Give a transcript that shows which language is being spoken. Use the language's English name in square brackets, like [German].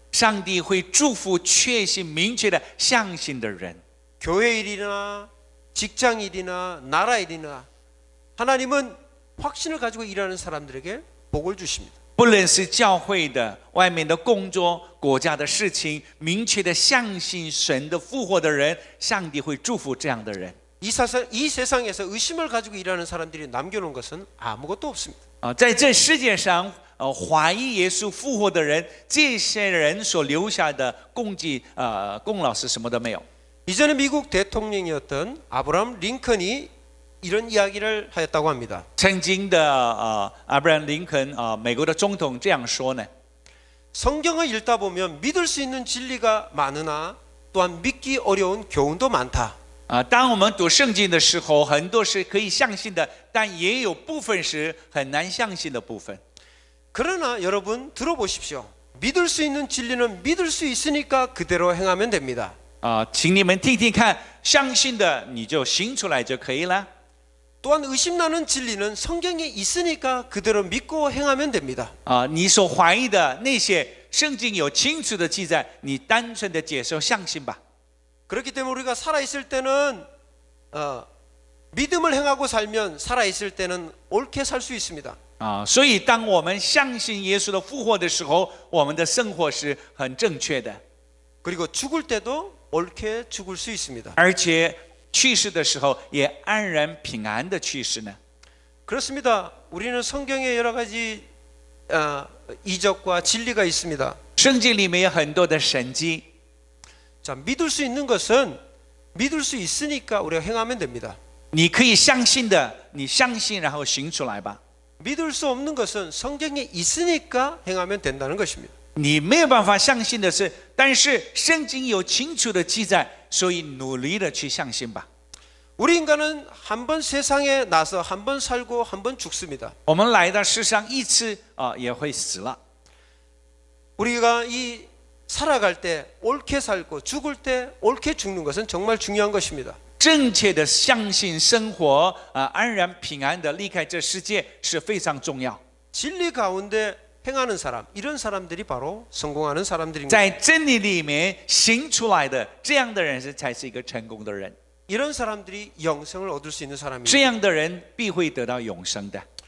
[Chinese] 上帝会祝福确信、明确的相信的人。 [Korean] 교회 일이나 직장 일이나 나라 일이나 하나님은 확신을 가지고 일하는 사람들에게 복을 주십니다. [Chinese] 不论是教会的、外面的工作、国家的事情，明确的相信神的复活的人，上帝会祝福这样的人。 [Korean] 이 세상에서 의심을 가지고 일하는 사람들이 남겨놓은 것은 아무것도 없습니다. [Chinese] 在这世界上，怀疑耶稣复活的人，这些人所留下的功劳是什么都没有。 [Korean] 이전에 미국 대통령이었던 아브라함 링컨이 이런 이야기를 하였다고 합니다. [Chinese] 曾经的阿布兰林肯美国的总统这样说呢： [Korean] 성경을 읽다 보면 믿을 수 있는 진리가 많으나 또한 믿기 어려운 교훈도 많다. [Chinese] 当我们读圣经的时候，很多是可以相信的，但也有部分是很难相信的部分。 [Korean] 그러나 여러분 들어보십시오. 믿을 수 있는 진리는 믿을 수 있으니까 그대로 행하면 됩니다. [Chinese] 请你们听听看，相信的你就行出来就可以了。 [Korean] 또한 의심나는 진리는 성경에 있으니까 그대로 믿고 행하면 됩니다. [Chinese] 你所怀疑的那些圣经有清楚的记载，你单纯的接受相信吧。 [Korean] 그렇기 때문에 우리가 살아있을 때는 믿음을 행하고 살면 살아있을 때는 옳게 살 수 있습니다. [Chinese] 所以当我们相信耶稣的复活的时候，我们的生活是很正确的， [Korean] 그리고 죽을 때도 옳게 죽을 수 있습니다. [Chinese] 而且去世的时候也安然平安的去世呢。 [Korean] 그렇습니다. 우리는 성경에 여러 가지 이적과 진리가 있습니다. [Chinese] 圣经里面有很多的神迹， [Korean] 자, 믿을 수 있는 것은 믿을 수 있으니까 우리가 행하면 됩니다. [Chinese] 你可以相信的，你相信然后行出来吧。 [Korean] 믿을 수 없는 것은 성경에 있으니까 행하면 된다는 것입니다. [Chinese] 你没有办法相信的是，但是圣经有清楚的记载，所以努力的去相信吧。 [Korean] 우리 인간은 한 번 세상에 나서 한 번 살고 한 번 죽습니다. [Chinese] 我们来到世上一次也会死了。 [Korean] 우리가 이 살아갈 때 옳게 살고 죽을 때 옳게 죽는 것은 정말 중요한 것입니다. [Chinese] 正确的相信生活，安然平安的离开这世界是非常重要。 [Korean] 진리 가운데 행하는 사람, 이런 사람들이 바로 성공하는 사람들입니다. [Chinese] 在真理里面行出来的这样的人才是一个成功的人。 [Korean] 이런 사람들이 영생을 얻을 수 있는 사람입니다. [Chinese] 这样的人必会得到永生的。